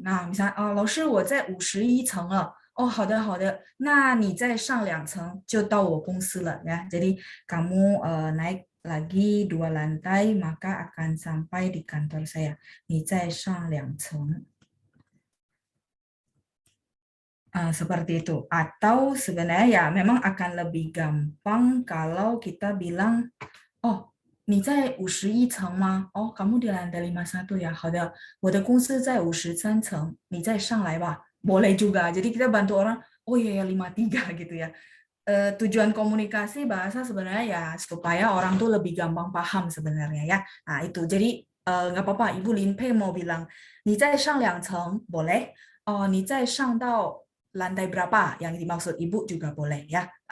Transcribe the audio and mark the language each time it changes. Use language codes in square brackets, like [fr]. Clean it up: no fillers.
[zh] Nah, misalnya 老师我在51层了.Oh, 好的好的. Nah, 你再上2层就到我公司了 ya. [id] Jadi kamu naik lagi 2 lantai maka akan sampai di kantor saya. [zh] 你再上2层. [id] Seperti itu. Atau sebenarnya ya memang akan lebih gampang kalau kita bilang, oh [zh] 你在51层吗？哦， [id] kamu di lantai 51 ya. [zh] 好的，我的公司在53层，你再上来吧。 [id] Boleh juga. Jadi kita bantu orang, oh iya ya 53 gitu ya. Tujuan komunikasi bahasa sebenarnya ya supaya orang tuh lebih gampang paham sebenarnya ya. Nah itu, jadi nggak apa-apa. Ibu Lin Pei mau bilang, [zh] 你再上2层 [id] boleh. Oh, [zh] 你再上到 [id] lantai berapa yang dimaksud ibu juga boleh ya.